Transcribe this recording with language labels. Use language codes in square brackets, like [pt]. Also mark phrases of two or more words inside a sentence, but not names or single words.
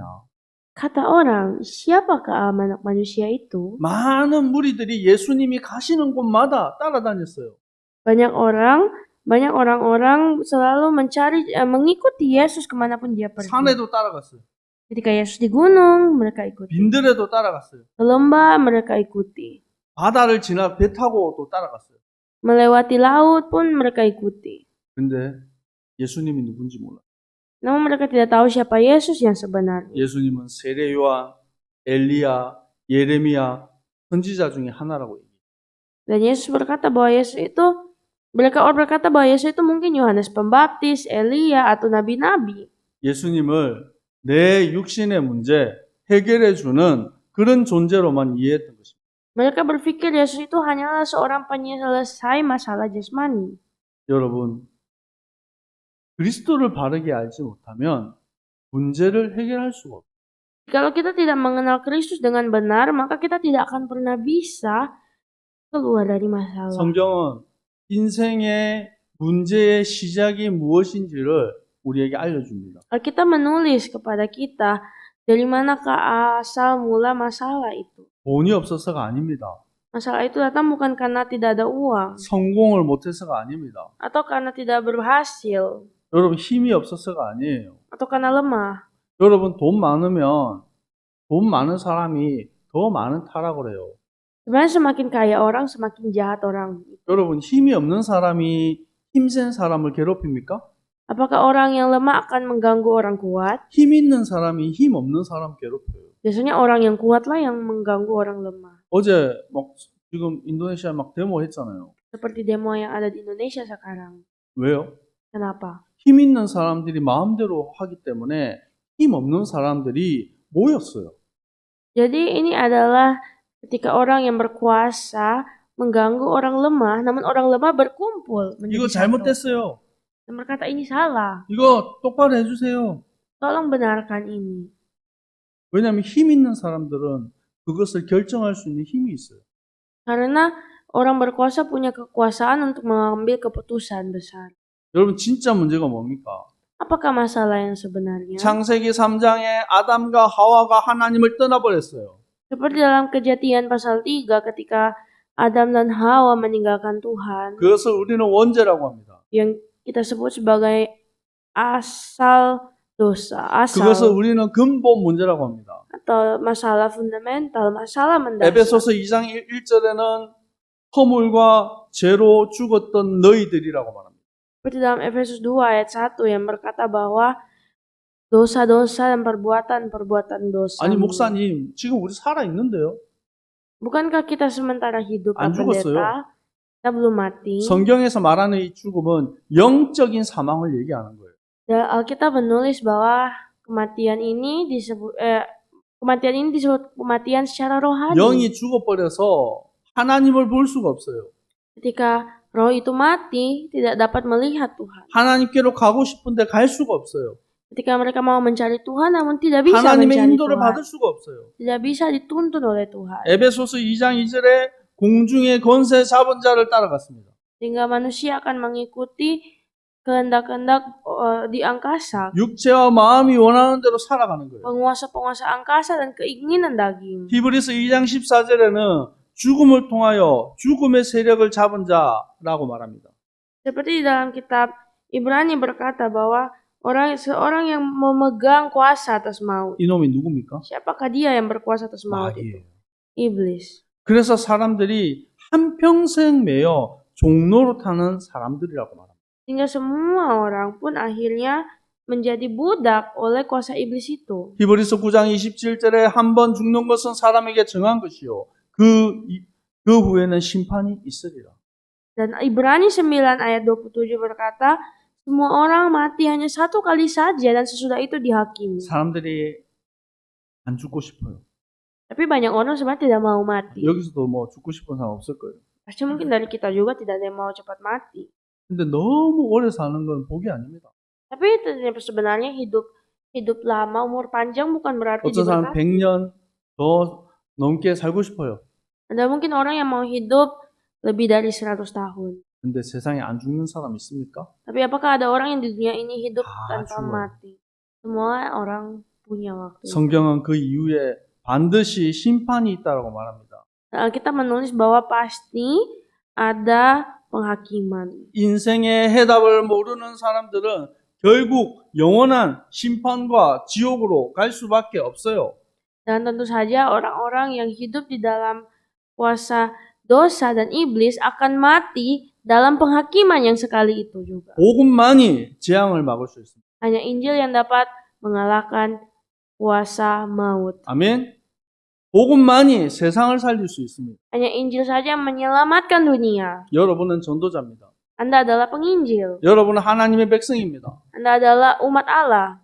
[id] kata orang, siapakah anak manusia itu? [ko] 많은 무리들이 예수님이 가시는 곳마다 따라다녔어요. [id] Banyak orang-orang selalu mengikuti Yesus kemanapun dia pergi. [ko] 산에도 따라갔어요. [id] Ketika Yesus di gunung, mereka ikuti. [ko] 빈들에도 따라갔어요. [id] Ke lembah, mereka ikuti. [ko] 바다를 지나 배 타고 또 따라갔어요. [id] Melewati laut pun mereka ikuti. [ko] 근데 예수님이 누군지 몰라요. [id] Namun mereka tidak tahu siapa Yesus yang sebenarnya. [ko] 예수님은 세례 요한, 엘리야, 예레미야 선지자 중에 하나라고 얘기해요. [id] Dan Yesus berkata bahwa mereka berkata bahwa Yesus itu mungkin Yohanes Pembaptis, Elia atau nabi-nabi. [ko] 예수님을 내 육신의 문제 해결해 주는 그런 존재로만 이해했던 것입니다. [id] Mereka berpikir Yesus itu hanyalah seorang penyelesai masalah jasmani. [ko] 여러분, 그리스도를 바르게 알지 못하면 문제를 해결할 수가 없어요. [id] Kalau kita tidak mengenal Kristus dengan benar, maka kita tidak akan pernah bisa keluar dari masalah. [ko] 성경은 인생의 문제의 시작이 무엇인지를 우리에게 알려줍니다. [id] Kita menulis kepada kita dari manakah asal mula masalah itu. [ko] 돈이 없어서가 아닙니다. [id] Masalah itu datang bukan karena tidak ada uang [ko] 성공을 못해서가 아닙니다. [id] atau karena tidak berhasil [ko] 여러분 힘이 없어서가 아니에요. [id] atau karena lemah. [ko] 여러분 돈 많으면 돈 많은 사람이 더 많은 타락을 해요. [id] Sebenarnya semakin kaya orang, semakin jahat orang. [ko] 여러분 힘이 없는 사람이 힘센 사람을 괴롭힙니까? [id] Apakah orang yang lemah akan mengganggu orang kuat? [ko] 힘 있는 사람이 힘 없는 사람 괴롭혀요. [id] Biasanya orang yang kuatlah yang mengganggu orang lemah. [ko] 어제 막 지금 인도네시아 막 데모 했잖아요. [id] Seperti demo yang ada di Indonesia sekarang. [ko] 왜요? [id] Kenapa? [ko] 힘 있는 사람들이 마음대로 하기 때문에 힘 없는 사람들이 모였어요. [id] Jadi ini adalah ketika orang yang berkuasa mengganggu orang lemah, namun orang lemah berkumpul menjadi [ko] 이거 [id] satu. [ko] 잘못됐어요. [id] Dan berkata ini salah. [ko] 이거 똑바로 해주세요. [id] Tolong benarkan ini. [ko] 왜냐하면 힘 있는 사람들은 그것을 결정할 수 있는 힘이 있어요. [id] Karena orang berkuasa punya kekuasaan untuk mengambil keputusan besar. [ko] 여러분 진짜 문제가 뭡니까? [id] Apakah masalah yang sebenarnya? [ko] 창세기 3장에 아담과 하와가 하나님을 떠나버렸어요. [id] Seperti dalam Kejadian pasal 3 ketika Adam dan Hawa meninggalkan Tuhan, [ko] 그것을 우리는 원죄라고 합니다. [id] yang kita sebut sebagai asal dosa, [ko] 그것을 [id] asal [ko] 우리는 근본 문제라고 합니다. [id] atau masalah fundamental, masalah mendasar. [ko] 에베소서 2장 1절에는 허물과 죄로 죽었던 너희들이라고 말합니다. [id] Seperti dalam Efesus 2 ayat 1 yang berkata bahwa dosa-dosa dan perbuatan-perbuatan dosa. [ko] 아니 목사님 지금 우리 살아 있는데요. [id] Bukankah kita sementara hidup, [ko] 안 [id] Pak [ko] 죽었어요. [id] Pendeta? Kita belum mati. [ko] 성경에서 말하는 이 죽음은 영적인 사망을 얘기하는 거예요. [id] Dan Alkitab menulis bahwa kematian ini disebut kematian secara rohani. [ko] 영이 죽어버려서 하나님을 볼 수가 없어요. [id] Ketika roh itu mati, tidak dapat melihat Tuhan. [ko] 하나님께로 가고 싶은데 갈 수가 없어요. [id] Ketika mereka mau mencari Tuhan, namun tidak bisa [ko] 하나님의 [id] mencari [ko] 인도를 [id] Tuhan. [ko] 받을 수가 없어요. [id] Tidak bisa dituntun oleh Tuhan. [ko] 에베소서 2장 2절에 공중의 권세 잡은 자를 따라갔습니다. [id] Sehingga manusia akan mengikuti kehendak-kehendak di angkasa. [ko] 육체와 마음이 원하는 대로 살아가는 거예요. [id] Penguasa-penguasa angkasa dan keinginan daging. [ko] 히브리서 2장 14절에는 죽음을 통하여 죽음의 세력을 잡은 자라고 말합니다. [id] Seperti di dalam kitab Ibrani berkata bahwa seorang yang memegang kuasa atas maut. [ko] 이놈이 누굽니까? [id] Siapakah dia yang berkuasa atas maut itu? [ko] 마귀예요. [id] Iblis. [ko] 그래서 사람들이 한평생 매여 종로로 타는 사람들이라고 말합니다. [id] Sehingga semua orang pun akhirnya menjadi budak oleh kuasa iblis itu. [ko] 히브리서 9장 27절에 한 번 죽는 것은 사람에게 정한 것이요. 그 후에는 심판이 있으리라. [id] Dan Ibrani 9 ayat 27 berkata, semua orang mati hanya satu kali saja dan sesudah itu dihakimi. [ko] 사람들이 안 죽고 싶어요. [id] Tapi banyak orang sebenarnya tidak mau mati. [ko] 여기서도 뭐 죽고 싶은 사람 없을 거예요. [id] Pasti mungkin dari kita juga tidak ada yang mau cepat mati. [ko] 근데 너무 오래 사는 건 복이 아닙니다. [id] Tapi sebenarnya hidup lama, umur panjang bukan berarti [ko] 어떤 사람 [id] diberkati. [ko] 100년 더 넘게 살고 싶어요. [id] Ada mungkin orang yang mau hidup lebih dari 100 tahun. [ko] 근데 세상에 안 죽는 사람 있습니까? [id] Tapi apakah ada orang yang di dunia ini hidup [ko] 다 [id] tanpa [ko] 죽어요. [id] mati? Semua orang punya waktu. [ko] 성경은 그 이후에 반드시 심판이 있다고 말합니다. [id] Kita menulis bahwa pasti ada penghakiman. [ko] 인생의 해답을 모르는 사람들은 결국 영원한 심판과 지옥으로 갈 수밖에 없어요. [id] Dan tentu saja orang-orang yang hidup di dalam kuasa dosa dan iblis akan mati dalam penghakiman yang sekali itu juga. [ko] 복음만이 재앙을 막을 수 있습니다. [id] Hanya Injil yang dapat mengalahkan kuasa maut. [ko] 아멘. 복음만이 세상을 살릴 수 있습니다. [id] Hanya Injil saja yang menyelamatkan dunia. [ko] 여러분은 전도자입니다. [id] Anda adalah penginjil. [ko] 여러분은 하나님의 백성입니다. [id] Anda adalah umat Allah.